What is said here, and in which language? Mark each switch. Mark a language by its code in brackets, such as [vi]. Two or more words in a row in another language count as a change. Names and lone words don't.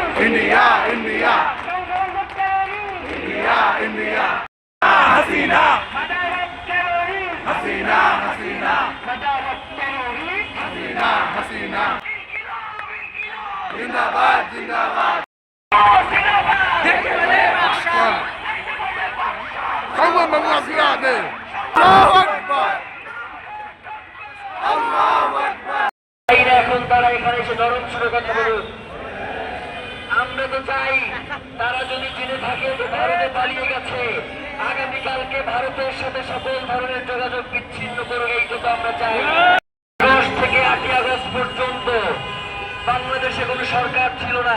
[bn] India, India, India, India. Hasina, Hasina, Hasina, Hasina, Hasina. জিন্দাবাদ, জিন্দাবাদ. [en] Someone must be out there. [ar] الله أكبر. الله أكبر. [bn] এখন তারা এখানে এসে নরম সুরে কথা বলুন। আমরা তো চাই তারা যদি জেনে থাকে যে ভারতে পালিয়ে গেছে, আগামীকালকে ভারতের সাথে সকল ধরনের যোগাযোগ বিচ্ছিন্ন করবে, এইটা তো আমরা চাই। 10 থেকে 8 আগস্ট পর্যন্ত বাংলাদেশে কোনো সরকার ছিল না।